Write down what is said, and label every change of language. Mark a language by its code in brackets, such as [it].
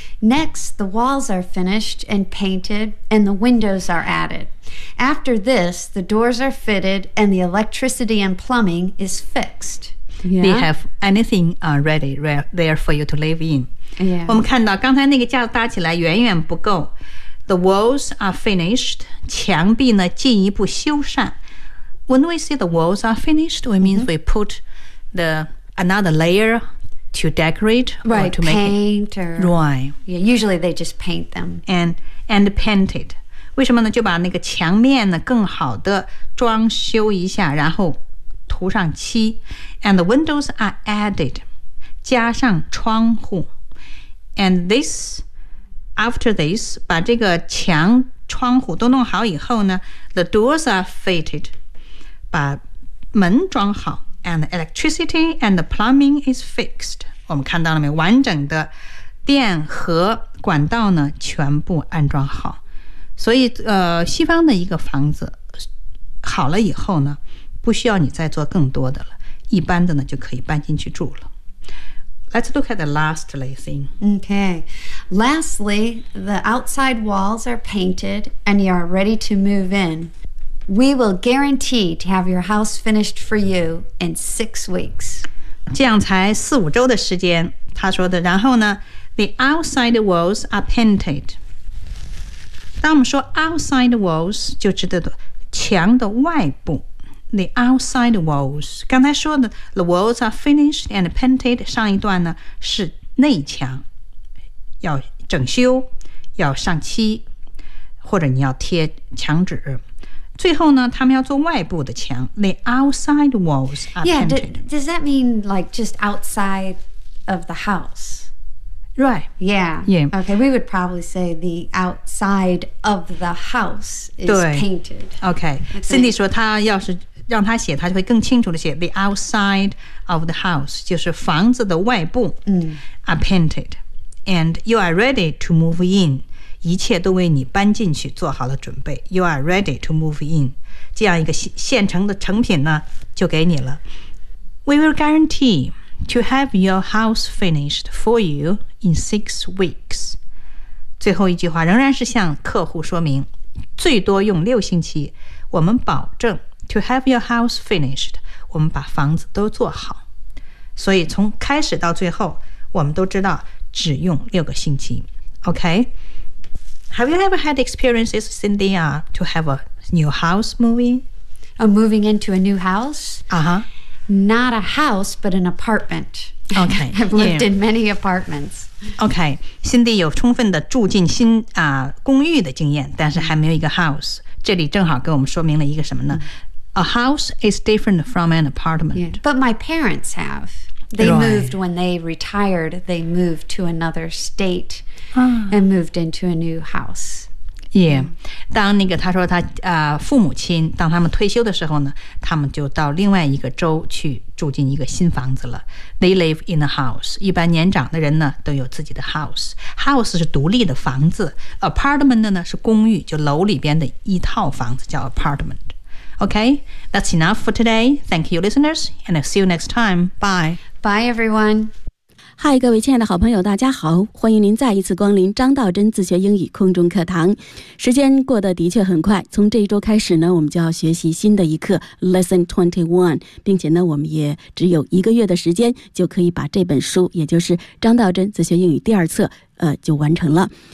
[en] Next, the walls are finished and painted and the windows are added. After this, the doors are fitted and the electricity and plumbing is fixed. Yeah. They have anything ready there for you to live in. Yeah. [zh] 我们看到刚才那个架子搭起来远远不够。 [en] The walls are finished. [zh] 墙壁呢进一步修缮。 [en] When we say the walls are finished, we means we put the another layer to decorate right, or to paint it. Right. Yeah, usually they just paint them. And paint it. [zh] 为什么呢？就把那个墙面呢更好的装修一下，然后涂上漆。 [en] And the windows are added. [zh] 加上窗户。 [en] And this, after this, [zh] 把这个墙窗户都弄好以后呢 [en] the doors are fitted, [zh] 把门装好 [en] and the electricity and the plumbing is fixed. [zh] 我们看到了没有？完整的电和管道呢全部安装好。所以西方的一个房子好了以后呢不需要你再做更多的了，一般的呢就可以搬进去住了。 [en] Let's look at the lastly thing. Okay. Lastly, the outside walls are painted and you are ready to move in. We will guarantee to have your house finished for you in 6 weeks. [zh] 这样才四五周的时间，他说的。然后呢 [en] the outside walls are painted. [zh] 当我们说 [en] outside walls, [zh] 就指的墙的外部。 [en] The outside walls. [zh] 刚才说的 [en] the walls are finished and painted. [zh] 上一段呢是内墙，要整修，要上漆，或者你要贴墙纸。最后呢，他们要做外部的墙。 [en] The outside walls are painted. Yeah, does that mean like just outside of the house? Right. Yeah. Yeah. Okay. We would probably say the outside of the house is painted. [zh] Okay. Cindy 说她要是让他写，他就会更清楚的写 [en] the outside of the house， [zh] 就是房子的外部。嗯 [en] ，are painted， and you are ready to move in， [zh] 一切都为你搬进去做好了准备。 [en] You are ready to move in， [zh] 这样一个现成的成品呢，就给你了。 [en] We will guarantee to have your house finished for you in 6 weeks。 [zh] 最后一句话仍然是向客户说明，最多用六星期，我们保证。 [en] To have your house finished, [zh] 我们把房子都做好。所以从开始到最后，我们都知道只用六个星期。 [en] Okay? Have you ever had experiences, Cindy, to have a new house moving? Oh, moving into a new house? Uh-huh. Not a house, but an apartment. Okay. I've lived in many apartments. [zh] Okay. Cindy 有充分的住进新公寓的经验，但是还没有一个 house。这里正好给我们说明了一个什么呢？ [en] A house is different from an apartment. Yeah, but my parents have. They moved when they retired. They moved to another state and moved into a new house. Yeah. [zh] 当那个他说他父母亲当他们退休的时候呢，他们就到另外一个州去住进一个新房子了。 [en] They live in a house. [zh] 一般年长的人呢都有自己的 house. House 是独立的房子。Apartment 呢是公寓，就楼里边的一套房子叫 apartment. [en] Okay, that's enough for today. Thank you, listeners, and I'll see you next time. Bye. Bye, everyone. [zh] Hi, 各位亲爱的好朋友，大家好，欢迎您再一次光临张道真自学英语空中课堂。时间过得的确很快，从这一周开始呢，我们就要学习新的一课 Lesson 21， 并且呢，我们也只有一个月的时间就可以把这本书，也就是张道真自学英语第二册，就完成了。